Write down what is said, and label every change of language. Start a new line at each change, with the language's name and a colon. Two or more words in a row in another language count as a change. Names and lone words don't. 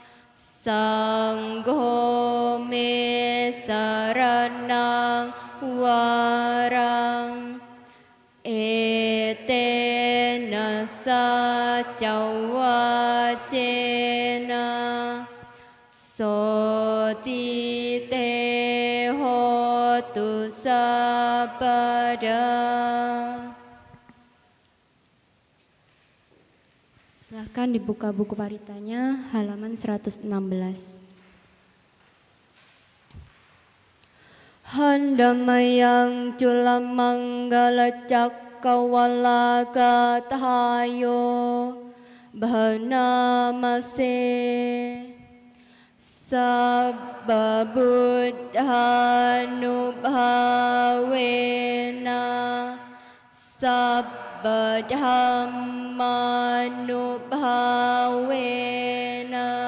Pali: Sangho me saranang warang Etena sajawacena Sotite hotu sabada
Indonesian: Silahkan dibuka buku paritanya halaman 116.
Pali: Handamayang culamanggala cakkawala katahayo bahanamase Sabba buddhanubhavena Sabba dhammanubhavena